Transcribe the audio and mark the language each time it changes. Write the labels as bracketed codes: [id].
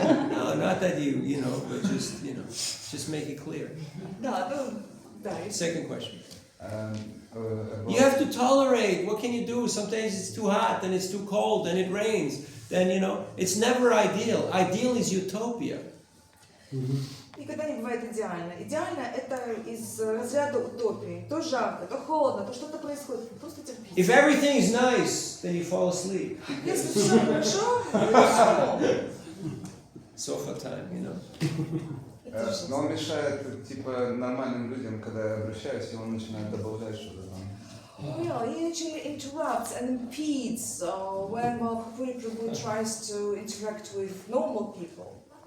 [en] No, not that you know, but just make it clear. [ru] Да, ну, да. [en] Second question. About- You have to tolerate. What can you do? Sometimes it's too hot, then it's too cold, then it rains. Then, it's never ideal. Ideal is utopia. [ru] Никогда не бывает идеально. Идеально это из разряда утопии. То жарко, то холодно, то что-то происходит. Просто терпите. [en] If everything is nice, then you fall asleep. [ru] Если все хорошо, то [en] Sofa time, [ru] Но он мешает, типа, нормальным людям, когда я обращаюсь, и он начинает добавлять что-то там. [en] Well, he actually interrupts and impedes when Malkapuri Prabhu tries to interact with normal people.